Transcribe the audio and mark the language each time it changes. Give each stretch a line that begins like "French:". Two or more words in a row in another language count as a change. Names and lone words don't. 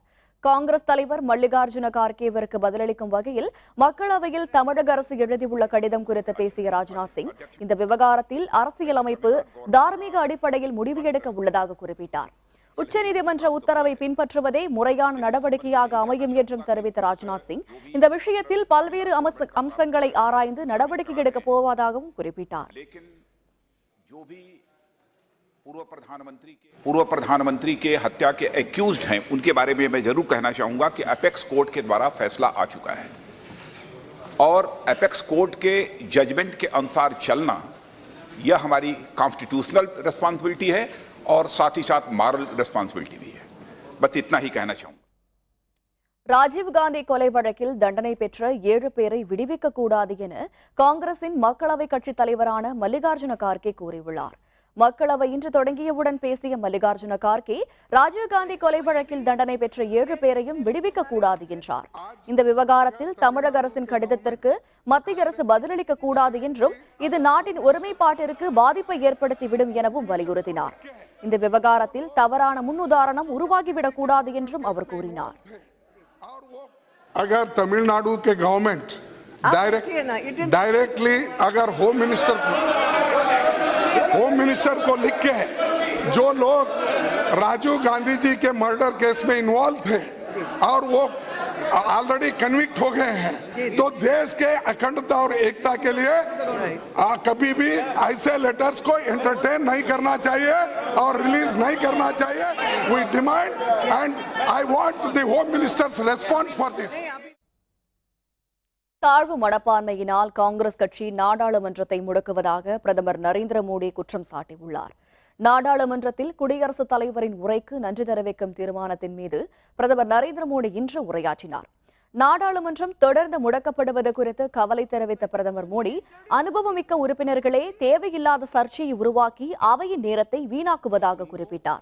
Tamil: காங்கிரஸ் தலைவர் மல்லிகார்ஜுன கார்கேவிற்கு பதிலளிக்கும் வகையில் மக்களவையில் தமிழக அரசு எழுதியுள்ள கடிதம் குறித்து பேசிய ராஜ்நாத் சிங், இந்த விவகாரத்தில் அரசியலமைப்பு தார்மீக அடிப்படையில் முடிவு எடுக்க உள்ளதாக குறிப்பிட்டார். உச்சநீதிமன்ற உத்தரவை பின்பற்றுவதே முறையான நடவடிக்கையாக அமையும் என்றும் தெரிவித்த ராஜ்நாத் சிங், இந்த விஷயத்தில் பல்வேறு அம்சங்களை ஆராய்ந்து நடவடிக்கை எடுக்கப் போவதாகவும் குறிப்பிட்டார்.
Hindi: पूर्व प्रधानमंत्री के हत्या के एक्यूज्ड हैं, उनके बारे में मैं जरूर कहना चाहूंगा कि
English: apex court
Hindi: के द्वारा फैसला आ चुका है और
English: apex court
Hindi: के जजमेंट के अनुसार चलना यह हमारी
English: constitutional responsibility
Hindi: है और साथ ही साथ
English: moral responsibility
Hindi: भी है. बस इतना ही कहना चाहूंगा.
Tamil: ராஜீவ்காந்தி கொலை வழக்கில் தண்டனை பெற்ற 7 பேரை விடுவிக்க கூடாது என காங்கிரசின் மக்களவைக் கட்சித் தலைவரான மல்லிகார்ஜுன கார்கே கூறியுள்ளார். மக்களவை இன்று தொடங்கியவுடன் பேசிய மல்லிகார்ஜுன கார்கே, ராஜீவ்காந்தி கொலை வழக்கில் தண்டனை பெற்ற 7 பேரையும் விடுவிக்க கூடாது என்றார். இந்த விவகாரத்தில் தமிழக அரசின் கடிதத்திற்கு மத்திய அரசு பதிலளிக்க கூடாது என்றும், இது நாட்டின் ஒருமைப்பாட்டிற்கு பாதிப்பை ஏற்படுத்திவிடும் எனவும் வலியுறுத்தினார். இந்த விவகாரத்தில் தவறான முன்னுதாரணம் உருவாகிவிடக் கூடாது என்றும் அவர் கூறினார்.
Hindi: अगर तमिलनाडु के
English: government directly
Hindi: अगर
English: home minister
Hindi: को लिख के जो लोग राजीव गांधी जी के
English: murder case
Hindi: में इन्वॉल्व थे और वो
English: already convict
Hindi: हो गए हैं, तो देश के अखंडता और एकता के लिए कभी भी ऐसे लेटर्स को एंटरटेन नहीं करना चाहिए और रिलीज नहीं करना चाहिए.
English: We demand and I want the Home Minister's response for this.
Tamil: தாழ்வு மனப்பான்மையினால் காங்கிரஸ் கட்சி நாடாளுமன்றத்தை முடக்குவதாக பிரதமர் நரேந்திர மோடி குற்றம் சாட்டியுள்ளார். நாடாளுமன்றத்தில் குடியரசுத் தலைவரின் உரைக்கு நன்றி தெரிவிக்கும் தீர்மானத்தின் மீது பிரதமர் நரேந்திர மோடி இன்று உரையாற்றினார். நாடாளுமன்றம் தொடர்ந்து முடக்கப்படுவது குறித்து கவலை தெரிவித்த பிரதமர் மோடி, அனுபவமிக்க உறுப்பினர்களே தேவையில்லாத சர்ச்சையை உருவாக்கி அவையின் நேரத்தை வீணாக்குவதாக குறிப்பிட்டார்.